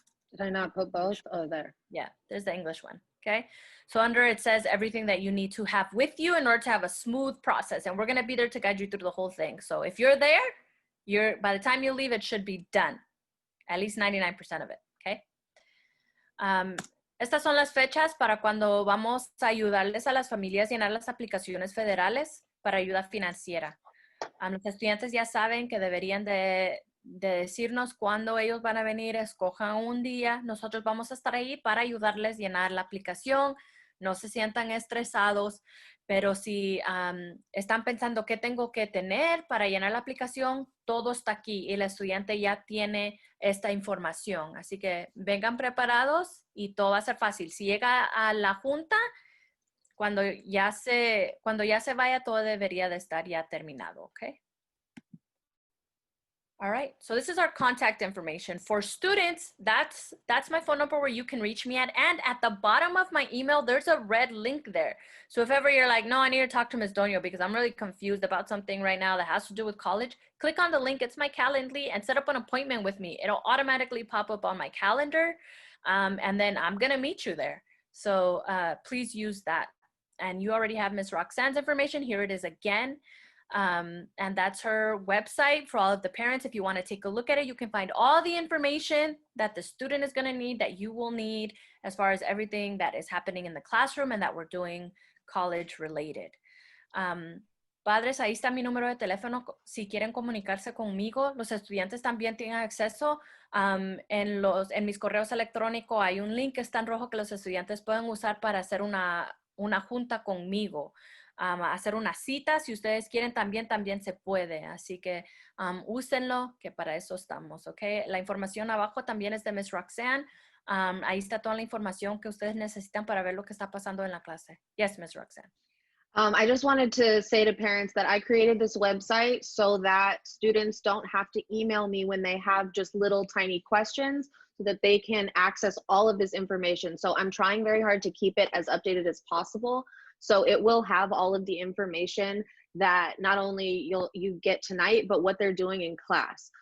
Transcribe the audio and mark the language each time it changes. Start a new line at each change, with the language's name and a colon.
English: Did I not put both? Oh, there. Yeah, there's the English one. okay? So under it says everything that you need to have with you in order to have a smooth process. And we're gonna be there to guide you through the whole thing. So if you're there, by the time you leave, it should be done. At least 99% of it, okay?
Spanish: Estas son las fechas para cuando vamos a ayudarles a las familias a llenar las aplicaciones federales para ayuda financiera. Los estudiantes ya saben que deberían de decirnos cuándo ellos van a venir, escojan un día. Nosotros vamos a estar ahí para ayudarles a llenar la aplicación. No se sientan estresados, pero si están pensando qué tengo que tener para llenar la aplicación, todo está aquí y el estudiante ya tiene esta información. Así que vengan preparados y todo va a ser fácil. Si llega a la junta, cuando ya se vaya, todo debería de estar ya terminado, ¿ok?
English: All right, so this is our contact information. For students, that's my phone number where you can reach me at. And at the bottom of my email, there's a red link there. So if ever you're like, no, I need to talk to Ms. Doño because I'm really confused about something right now that has to do with college, click on the link, it's my Calendly, and set up an appointment with me. It'll automatically pop up on my calendar, and then I'm gonna meet you there. So please use that. And you already have Ms. Roxanne's information. Here it is again. And that's her website for all of the parents. If you want to take a look at it, you can find all the information that the student is going to need, that you will need, as far as everything that is happening in the classroom and that we're doing college related.
Spanish: Padres, ahí está mi número de teléfono. Si quieren comunicarse conmigo, los estudiantes también tienen acceso. En mis correos electrónicos hay un link que está en rojo que los estudiantes pueden usar para hacer una junta conmigo. Hacer una cita, si ustedes quieren, también se puede. Así que úsenlo, que para eso estamos, ¿ok? La información abajo también es de Ms. Roxanne. Ahí está toda la información que ustedes necesitan para ver lo que está pasando en la clase.
English: Yes, Ms. Roxanne. I just wanted to say to parents that I created this website so that students don't have to email me when they have just little tiny questions, so that they can access all of this information. So I'm trying very hard to keep it as updated as possible. So it will have all of the information that not only you get tonight, but what they're doing in class.